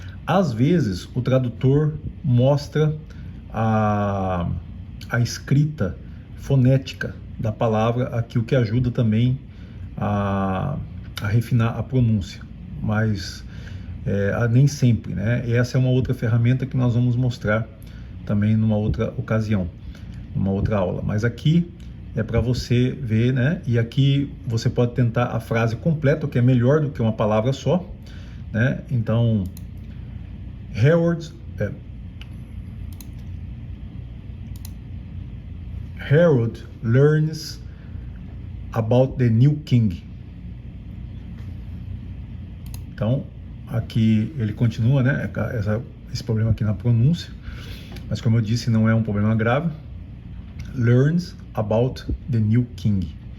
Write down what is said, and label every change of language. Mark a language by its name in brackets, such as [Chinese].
[Portuguese] Às vezes o tradutor mostra a, a escrita fonética da palavra aqui, o que ajuda também a refinar a pronúncia, mas nem sempre, né? E essa é uma outra ferramenta que nós vamos mostrar também numa outra ocasião, numa outra aula. Mas aqui é para você ver, né? E aqui você pode tentar a frase completa, que é melhor do que uma palavra só, né? Então, [English] Harold, Harold learns about the new king. [Portuguese] Então, aqui ele continua, né? Esse problema aqui na pronúncia, mas como eu disse, não é um problema grave. [English] Learns about the new king.